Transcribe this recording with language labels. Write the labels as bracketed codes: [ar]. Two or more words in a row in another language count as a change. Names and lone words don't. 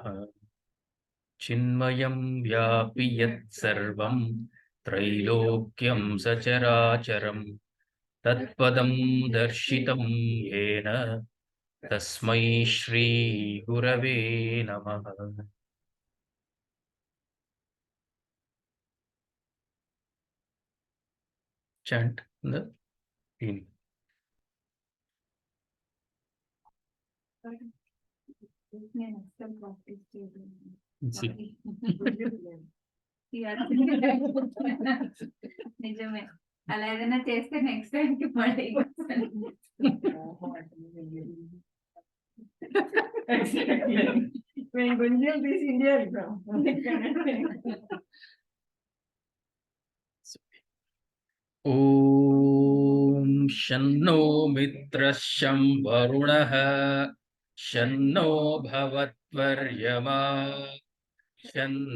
[sa] चिन्मयं व्यापि यत्सर्वं त्रैलोक्यं सचराचरं तत्पदं दर्शितं येन तस्मै श्री गुरवे नमः। [en] Chant the hymn. [te] నిజమే అలా ఏదైనా చేస్తే [en] next time [te] కి మళ్ళీ [sa] ॐ शन्नो मित्रः शं वरुणः शन्नो भवत्वर्यमा शन्न